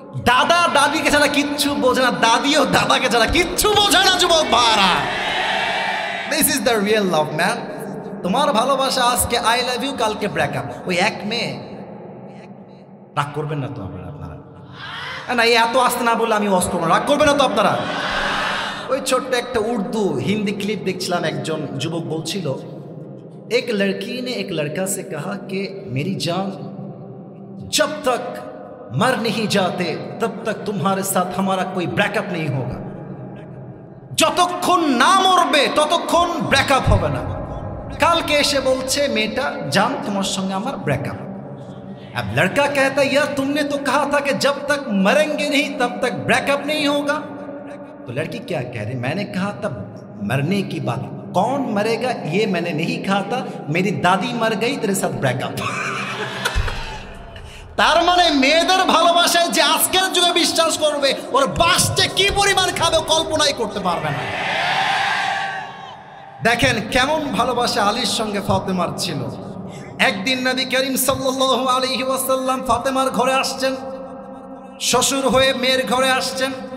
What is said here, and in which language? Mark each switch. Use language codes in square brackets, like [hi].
[bn] দাদা দাদিকে ছাড়া কিচ্ছু বোঝে না, দাদিও দাদাকে ছাড়া কিচ্ছু বোঝে না যুবক ভাইরা। [en] This is the real love man. [bn] তোমার ভালোবাসা আজকে আই লাভ ইউ, কালকে ব্রেকআপ। ওই এক মেয়ে, রাগ করবেন না তো আপনারা? না এই এত আসতে না বললে আমি ওয়াজ করবো না, রাগ করবেন না তো আপনারা? ওই ছোট্ট একটা উর্দু হিন্দি ক্লিপ দেখছিলাম, একজন যুবক বলছিল [hi] एक लड़की ने एक लड़का से कहा कि मेरी जान जब तक मर नहीं जाते तब तक तुम्हारे साथ हमारा कोई ब्रेकअप नहीं होगा। [bn] যতক্ষণ না মরবে ততক্ষণ ব্রেকআপ হবে না। কালকে এসে বলছে মেয়েটা, জান তোমার সঙ্গে আমার ব্রেকআপ। [hi] अब लड़का कहता है यार तुमने तो कहा था कि जब तक मरेंगे नहीं तब तक ब्रेकअप नहीं होगा। तो लड़की क्या कह रही, मैंने कहा था मरने की बात, कौन मरेगा ये मैंने नहीं कहा था, मेरी दादी मर गई तेरे साथ ब्रेकअप। [bn] তার মানে মেয়েদের ভালোবাসায় যে আজকের যুগে বিশ্বাস করবে, ওর বাসটা কি পরিমাণ খাবে কল্পনাই করতে পারবে না। দেখেন কেমন ভালোবাসা আলীর সঙ্গে ফাতেমার ছিল। একদিন নবী করিম সাল্লাল্লাহু আলাইহি ওয়াসাল্লাম ফাতেমার ঘরে আসছেন, শ্বশুর হয়ে মেয়ের ঘরে আসছেন।